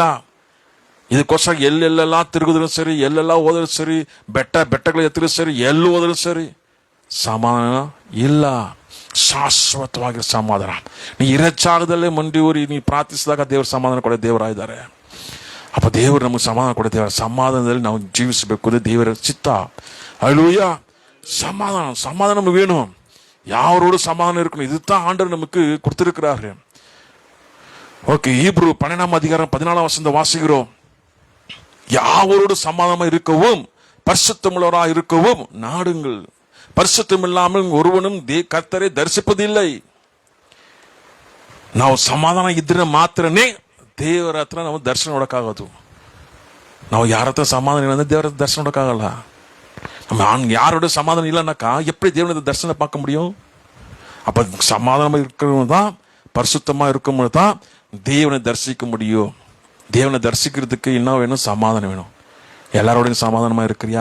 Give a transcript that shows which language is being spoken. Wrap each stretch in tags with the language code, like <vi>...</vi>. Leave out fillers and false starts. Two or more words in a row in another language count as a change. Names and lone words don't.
<kn>ಇದಕ್ಕೋಸ್ಕರ ಎಲ್ಲೆಲ್ಲ ತಿರುಗಿದ್ರು ಸರಿ, ಎಲ್ಲೆಲ್ಲ ಹೋದ್ರು ಸರಿ, ಬೆಟ್ಟಗಳು ಎತ್ತಿದ್ರು ಸರಿ, ಎಲ್ಲೂ ಹೋದ್ರು ಸರಿ, ಸಮಾಧಾನ ಇಲ್ಲ. ಶಾಶ್ವತವಾಗಿರೋ ಸಮಾಧಾನ. ನೀ ಇರೋ ಜಾಗದಲ್ಲೇ ಮಂಡಿಯೂರಿ ನೀ ಪ್ರಾರ್ಥಿಸಿದಾಗ ದೇವ್ರ ಸಮಾಧಾನ ಕೊಡೋ ದೇವರಾಗಿದ್ದಾರೆ. ಅಪ್ಪ ದೇವರು ನಮಗೆ ಸಮಾಧಾನ ಕೊಡೋ ದೇವರ ಸಮಾಧಾನದಲ್ಲಿ ನಾವು ಜೀವಿಸಬೇಕು, ಅದು ದೇವರ ಚಿತ್ತ. ಹಲ್ಲೆಲೂಯಾ.</kn> <ta>சமாதானம் நமக்கு வேணும். யாரோட சமாதானம் இருக்கணும், இதுதான் ஆண்டவர் நமக்கு கொடுத்திருக்கிறாரு. ஓகே, ஹீப்ரு 12:14 வாசிக்கிறோம். யாரோடு சமாதானமா இருக்கவும் பரிசுத்தமுள்ளவரா இருக்கவும் நாடுங்கள். பரிசுத்தம் இல்லாமல் ஒருவனும் கர்த்தரை தரிசிப்பதில்லை.</ta> <kn>ನಾವು ಸಮಾಧಾನ ಇದ್ರೆ ಮಾತ್ರನೇ ದೇವರ ಹತ್ರ ನಾವು ದರ್ಶನ ನೋಡಕ್ಕಾಗೋದು. ನಾವು ಯಾರ ಹತ್ರ ಸಮಾಧಾನ ಇಲ್ಲ ಅಂದ್ರೆ ದೇವರ ದರ್ಶನ ನೋಡಕ್ಕಾಗಲ್ಲ.</kn> <ta>நம்ம யாரோட சமாதானம் இல்லைன்னாக்கா எப்படி தேவனோட தரிசனம் பார்க்க முடியும்? அப்ப சமாதானமா இருக்கிறவங்க தான், பரிசுத்தமா இருக்கும்போது தான் தேவனை தரிசிக்க முடியும். தேவனை தரிசிக்கிறதுக்கு என்ன வேணும்? சமாதானம் வேணும். எல்லாரோடையும் சமாதானமா இருக்கிறியா?</ta>